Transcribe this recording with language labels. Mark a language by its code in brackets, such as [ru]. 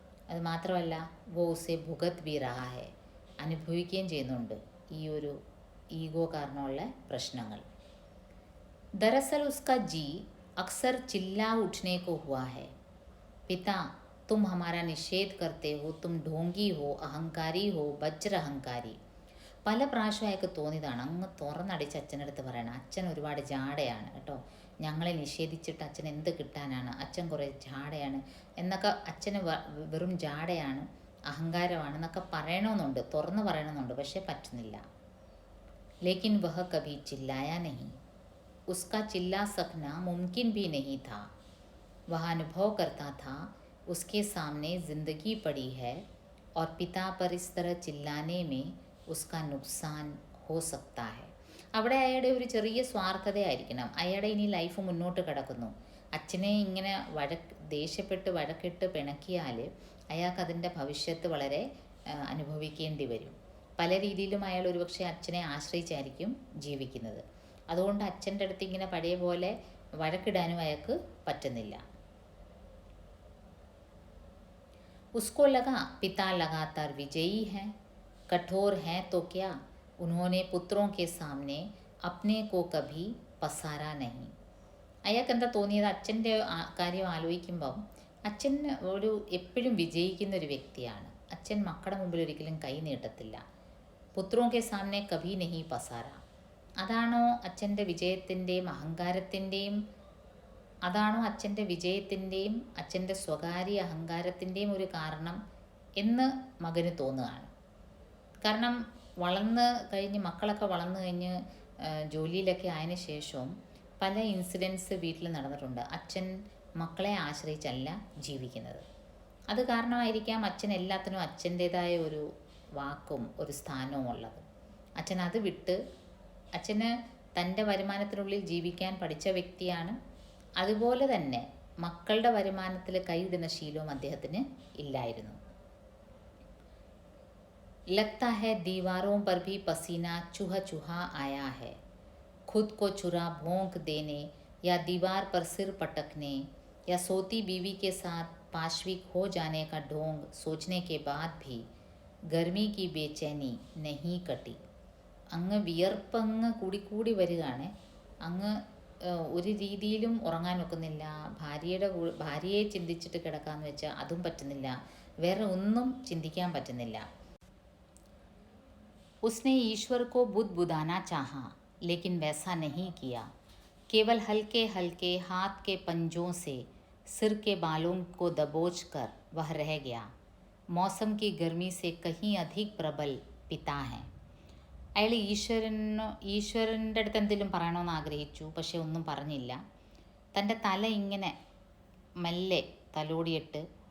[ml] അത് മാത്രമല്ല [hi] വോ ഉസെ ഭുഗത് ബി റഹാ ഹെ, [ml] അനുഭവിക്കുകയും ചെയ്യുന്നുണ്ട് ഈ ഒരു ഈഗോ കാരണമുള്ള പ്രശ്നങ്ങൾ. [hi] दरअसल उसका जी अक्सर चिल्ला उठने को हुआ है. पिता तुम हमारा निषेध करते हो, तुम ढोंगी हो, अहंकारी हो, वज्र अहंकारी. [ml] പല പ്രാവശ്യം അയാൾക്ക് തോന്നിയതാണ്, അങ്ങ് തുറന്നടിച്ച് അച്ഛനടുത്ത് പറയണം, അച്ഛൻ ഒരുപാട് ജാടയാണ് കേട്ടോ, ഞങ്ങളെ നിഷേധിച്ചിട്ട് അച്ഛൻ എന്ത് കിട്ടാനാണ്, അച്ഛൻ കുറേ ജാടയാണ് എന്നൊക്കെ, അച്ഛന് വെറും ജാടയാണ്, അഹങ്കാരമാണ് എന്നൊക്കെ പറയണമെന്നുണ്ട്, തുറന്ന് പറയണമെന്നുണ്ട്, പക്ഷേ പറ്റുന്നില്ല. [hi] ലേക്കിൻ വഹ കഭി ചില്ലായ നഹി. उसका चिल्ला सकना मुमकिन भी नहीं था. वह अनुभव करता था उसके सामने ज़िंदगी पड़ी है और पिता पर इस तरह चिल्लाने में उसका नुकसान हो सकता है. [ml] അവിടെ അയാളുടെ ഒരു ചെറിയ സ്വാർത്ഥതയായിരിക്കണം. അയാളുടെ ഇനി ലൈഫ് മുന്നോട്ട് കിടക്കുന്നു. അച്ഛനെ ഇങ്ങനെ ദേഷ്യപ്പെട്ട് വഴക്കിട്ട് പിണക്കിയാൽ അയാൾക്കതിൻ്റെ ഭവിഷ്യത്ത് വളരെ അനുഭവിക്കേണ്ടി വരും. പല രീതിയിലും അയാൾ ഒരുപക്ഷെ അച്ഛനെ ആശ്രയിച്ചായിരിക്കും ജീവിക്കുന്നത്. അതുകൊണ്ട് അച്ഛൻ്റെ അടുത്ത് ഇങ്ങനെ പഴയ പോലെ വഴക്കിടാനും അയാൾക്ക് പറ്റുന്നില്ല. [hi] उसको लगा पिता लगातार विजयी हैं, कठोर हैं तो क्या, उन्होंने पुत्रों के सामने अपने को कभी पसारा नहीं. [ml] അയാൾക്ക് എന്താ തോന്നിയത്, അച്ഛൻ്റെ കാര്യം ആലോചിക്കുമ്പം അച്ഛൻ ഒരു എപ്പോഴും വിജയിക്കുന്ന ഒരു വ്യക്തിയാണ്. അച്ഛൻ മക്കളുടെ മുമ്പിൽ ഒരിക്കലും കൈ നീട്ടത്തില്ല. [hi] പുത്രോं के सामने कभी नहीं पसारा. [ml] അതാണോ അച്ഛൻ്റെ വിജയത്തിൻ്റെയും അഹങ്കാരത്തിൻ്റെയും, അതാണോ അച്ഛൻ്റെ വിജയത്തിൻ്റെയും അച്ഛൻ്റെ സ്വകാര്യ അഹങ്കാരത്തിൻ്റെയും ഒരു കാരണം എന്ന് മകന് തോന്നുകയാണ്. കാരണം വളർന്ന് കഴിഞ്ഞ് മക്കളൊക്കെ വളർന്നു കഴിഞ്ഞ് ജോലിയിലൊക്കെ ആയതിനു ശേഷവും പല ഇൻസിഡൻസ് വീട്ടിൽ നടന്നിട്ടുണ്ട്. അച്ഛൻ മക്കളെ ആശ്രയിച്ചല്ല ജീവിക്കുന്നത്. അത് കാരണമായിരിക്കാം അച്ഛൻ എല്ലാത്തിനും അച്ഛൻ്റേതായ ഒരു വാക്കും ഒരു സ്ഥാനവും ഉള്ളത്. അച്ഛൻ അത് വിട്ട്, അച്ഛന് തൻ്റെ വരുമാനത്തിനുള്ളിൽ ജീവിക്കാൻ പഠിച്ച വ്യക്തിയാണ്. അതുപോലെ തന്നെ മക്കളുടെ വരുമാനത്തിൽ കൈയിടുന്ന ശീലവും അദ്ദേഹത്തിന് ഇല്ലായിരുന്നു. [hi] लगता है दीवारों पर भी पसीना चूहा चूहा आया है. खुद को चुरा भोंक देने या दीवार पर सिर पटकने या सोती बीवी के साथ पाशविक हो जाने का ढोंग सोचने के बाद भी गर्मी की बेचैनी नहीं कटी. [ml] അങ്ങ് വിയർപ്പ് അങ്ങ് കൂടിക്കൂടി വരികയാണ്. അങ്ങ് ഒരു രീതിയിലും ഉറങ്ങാൻ ഒക്കുന്നില്ല. ഭാര്യയെ ചിന്തിച്ചിട്ട് കിടക്കാമെന്ന് വെച്ചാൽ അതും പറ്റുന്നില്ല. വേറെ ഒന്നും ചിന്തിക്കാൻ പറ്റുന്നില്ല. [hi] उसने ईश्वर को बुदबुदाना चाहा लेकिन वैसा नहीं किया. केवल हल्के हल्के हाथ के पंजों से सिर के बालों को दबोच कर वह रह गया. मौसम की गर्मी से कहीं अधिक प्रबल पिता हैं. [ml] അയാൾ ഈശ്വരൻ്റെ അടുത്ത് എന്തെങ്കിലും പറയണമെന്ന് ആഗ്രഹിച്ചു, പക്ഷെ ഒന്നും പറഞ്ഞില്ല. തൻ്റെ തല ഇങ്ങനെ മെല്ലെ തലോടിയിട്ട്